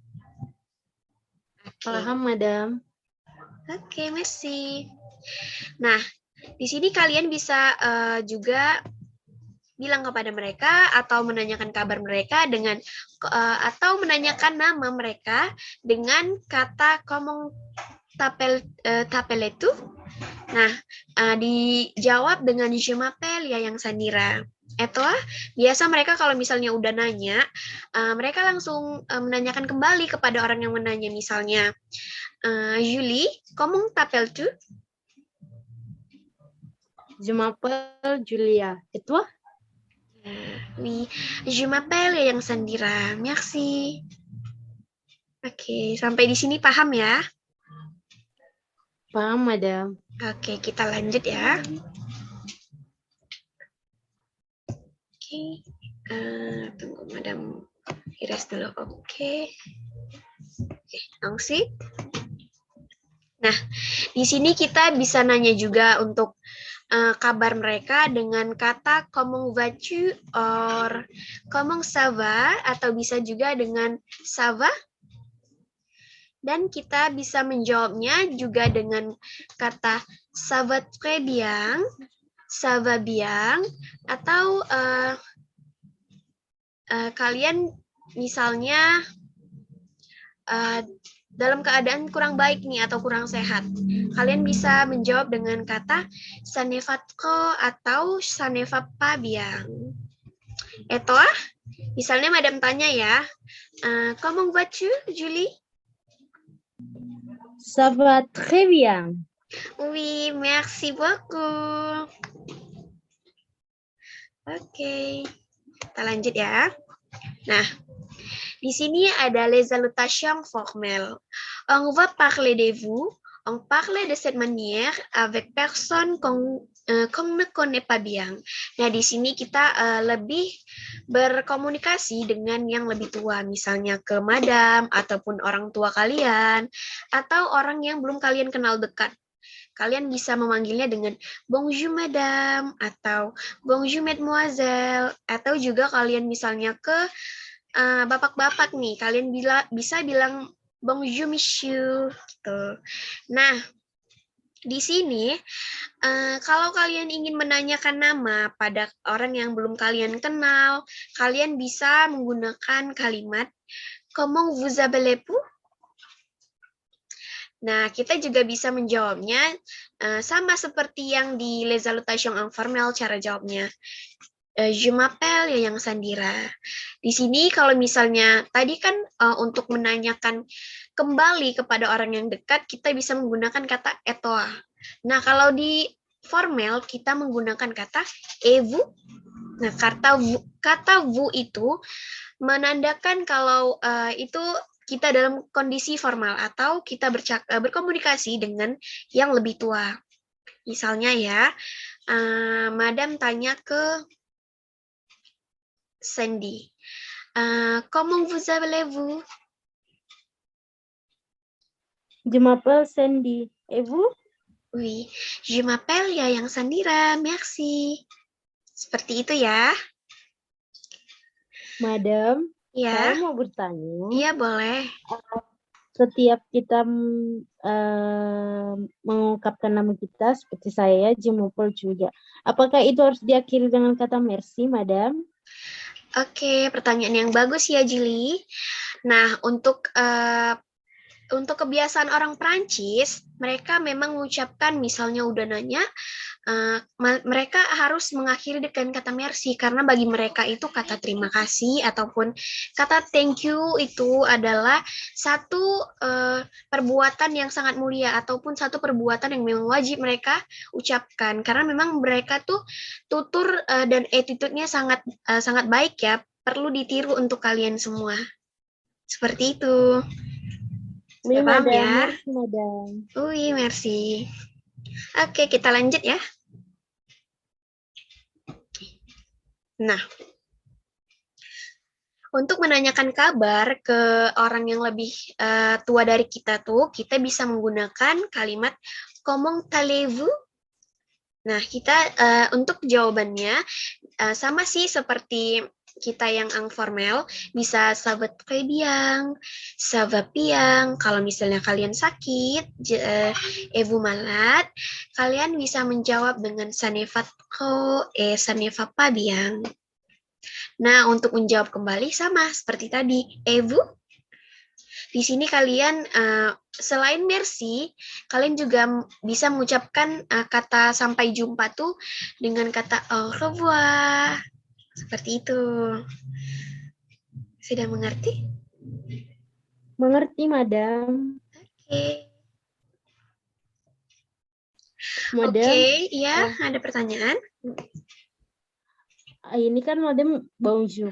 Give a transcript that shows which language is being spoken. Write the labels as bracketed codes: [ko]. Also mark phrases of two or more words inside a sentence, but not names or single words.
[id] Paham madame. Oke, merci. Nah, di sini kalian bisa juga bilang kepada mereka atau menanyakan kabar mereka dengan atau menanyakan nama mereka dengan kata [fr] comment t'appelles [id] itu. Nah, dijawab dengan [fr] je m'appelle [id] ya yang Sandira. Atau biasa mereka kalau misalnya udah nanya, mereka langsung menanyakan kembali kepada orang yang menanya. Misalnya, [fr] Julie, comment t'appelles-tu? Je m'appelle Julia. Et toi? Oui, je m'appelle ya yang Sandira. Merci. [id] Oke, sampai di sini paham ya? Paham madame. Oke, kita lanjut ya. Oke, tunggu Madam Iris dulu. Oke, langsung. Nah, di sini kita bisa nanya juga untuk kabar mereka dengan kata [fr] comment vas-tu or comment ça va [id] atau bisa juga dengan [fr] ça va. [id] Dan kita bisa menjawabnya juga dengan kata [fr] ça va très bien, ça va bien, [id] atau kalian misalnya dalam keadaan kurang baik nih atau kurang sehat, kalian bisa menjawab dengan kata [fr] ça ne va trop [id] atau [fr] ça ne va pas bien. [id] Eto, misalnya Madam tanya ya, [fr] comment vas-tu, Julie? Ça va très bien. Oui, merci beaucoup. [id] Oke, kita lanjut ya. Nah, di sini ada [fr] les salutations formelles. On va parler de vous. On parle de cette manière avec personne qu'on ne connaît pas bien. [id] Nah, di sini kita lebih berkomunikasi dengan yang lebih tua, misalnya ke madam ataupun orang tua kalian atau orang yang belum kalian kenal dekat. Kalian bisa memanggilnya dengan [fr] bonjour madame [id] atau [fr] bonjour mademoiselle, [id] atau juga kalian misalnya ke bapak-bapak nih, kalian bisa bilang [fr] bonjour monsieur [id] gitu. Nah, di sini kalau kalian ingin menanyakan nama pada orang yang belum kalian kenal, kalian bisa menggunakan kalimat [fr] comment vous appelez-vous? [id] Nah, kita juga bisa menjawabnya sama seperti yang di [fr] les salutations informelles [id] cara jawabnya. [fr] Je m'appelle ya yang Sandira. [id] Di sini kalau misalnya tadi kan untuk menanyakan kembali kepada orang yang dekat, kita bisa menggunakan kata etoa. Nah, kalau di formal kita menggunakan kata vous. Nah, kata vous itu menandakan kalau itu kita dalam kondisi formal atau kita berkomunikasi dengan yang lebih tua. Misalnya ya, Madam tanya ke Sandy. [fr] Comment vous appelez-vous? Je m'appelle Sandy. Et vous? Oui, je m'appelle Yayang Sandira, merci. [id] Seperti itu ya. Madam, Ya, saya mau bertanya. iya boleh. Setiap kita mengungkapkan nama kita, seperti saya, [fr] je m'appelle juga. [id] Apakah itu harus diakhiri dengan kata merci, Madam? Oke, pertanyaan yang bagus ya, Jili. Nah, untuk kebiasaan orang Prancis, mereka memang mengucapkan, misalnya udah nanya, mereka harus mengakhiri dengan kata merci, karena bagi mereka itu kata terima kasih ataupun kata [en] thank you [id] itu adalah satu perbuatan yang sangat mulia ataupun satu perbuatan yang memang wajib mereka ucapkan, karena memang mereka tuh tutur dan attitude-nya sangat sangat baik ya, perlu ditiru untuk kalian semua. Seperti itu. [fr] Oui, [id] Sudah paham Madam. ya? [fr] Merci, Madam. Oui, merci. [id] Oke, kita lanjut ya. Nah, untuk menanyakan kabar ke orang yang lebih tua dari kita tuh, kita bisa menggunakan kalimat [fr] comment allez-vous. [id] Nah, kita untuk jawabannya sama sih seperti kita yang informal, bisa [fr] ça va très bien, ça va bien. [id] Kalau misalnya kalian sakit, [fr] et vous malade, [id] kalian bisa menjawab dengan [fr] ça ne va trop et ça ne va pas bien. [id] Nah, untuk menjawab kembali sama seperti tadi, [fr] et vous. [id] Di sini kalian selain merci, kalian juga bisa mengucapkan kata sampai jumpa tuh dengan kata [fr] au revoir. [id] Seperti itu. Sudah mengerti? Mengerti, Madam. Oke. Madam, Oke, ya, ada pertanyaan? ini kan [fr] Madam bonjour.